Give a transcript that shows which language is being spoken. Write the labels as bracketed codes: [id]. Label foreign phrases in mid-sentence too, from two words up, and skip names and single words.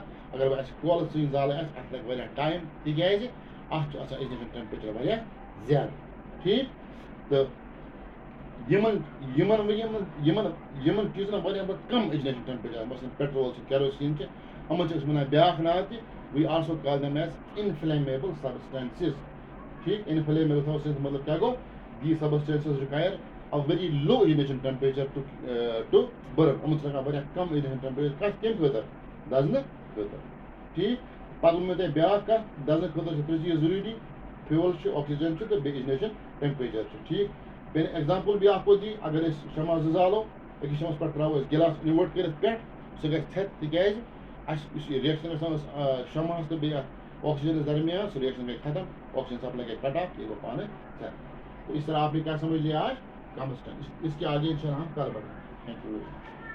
[ks] اگر وۄنۍ اَسہِ کولہٕ سۭتۍ زالٕنۍ آسہِ اَتھ لگہِ واریاہ ٹایم، تِکیازِ اَتھ چھُ آسان [en] ignition temperature [ks] واریاہ زیادٕ. ٹھیٖک. تہٕ یِمن چیٖزن واریاہ کم [en] ignition temperature, [ks] مثلاً پیٹرول چھُ، کیروسیٖن چھِ، یِمن چھِ أسۍ وَنان بیٛاکھ ناو تہِ، [en] We also call them as inflammable substances. ٹھیٖک. inflammable substance [ks] مطلب کیاہ گوٚو، [en] these substances require a very low ignition temperature to burn. [ks] یِمن چھِ لگان واریاہ کم [en] ignition temperature. [ks] کَتھ کَمہِ خٲطرٕ، دزنہٕ خٲطرٕ. ٹھیٖک. پَتہٕ ووٚن مےٚ تۄہہِ بیٛاکھ کَتھ، دزنہٕ خٲطرٕ چھِ ترٛےٚ چیٖز ضروٗری، فیول چھُ، آکسیجن چھُ تہٕ بیٚیہِ [en] ignition temperature [ks] چھُ. ٹھیٖک. بیٚیہِ ایگزامپل بیٛاکھ کوٚت دی، اگر أسۍ شمع زٕ زالو، أکِس شمعس پٮ۪ٹھ تراوو أسۍ گِلاس اِنوٲٹ کٔرِتھ پٮ۪ٹھ، سُہ گژھِ ژھٮ۪تہٕ، تِکیازِ اَسہِ یُس یہِ رِیکشن گژھان شمعس تہٕ بیٚیہِ اَتھ آکسیجنس درمیان، سُہ رِیکشن گٔے ختم، [en] oxygen supply [ks] گٔے [en] cut off, [ks] یہ گوٚو پانے ژھٮ۪تہٕ. [ur] تو اس طرح آپ نے کیا سمجھ لیا آج، کمبسٹن. اس کے آگے انشاءاللہ ہم کل بڑھیں. [en] Thank you.